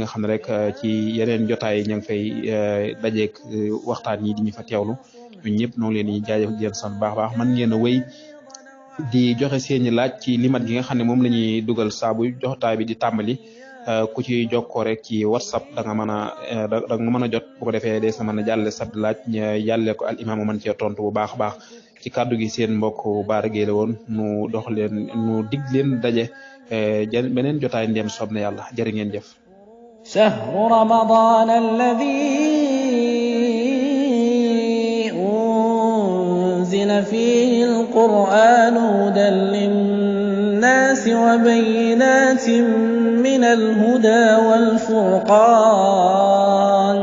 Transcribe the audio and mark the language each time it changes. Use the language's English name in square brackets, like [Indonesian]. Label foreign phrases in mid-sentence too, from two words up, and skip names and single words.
[Wolof] nga xam ne rek ci yeneen jotaay ña ngi fay dajeek waxtaan yi di ñu fa teewlu ñun ñëpp noo ngi leen di jaajëfal di leen sant baax man ngeen a wéy di joxe seeni laaj ci limat gi nga xam ne moom la ñuy dugal saabu jotaay bi di tàmbali ku ci jokkoo rek ci whatsapp da nga mën a jot bu ko defee des na mën a jàlle sab laaj yàlle ko al imam mën cee tontu bu baax a baax ci kàddu gi seen mbokk Bara Gueye la woon nu dig leen daje beneen jotaay ndem soob na yàlla jërë ngeen jëf. [Arabic] شهر رمضان الذي أنزل فيه القرآن هدى للناس وبينات من الهدى والفرقان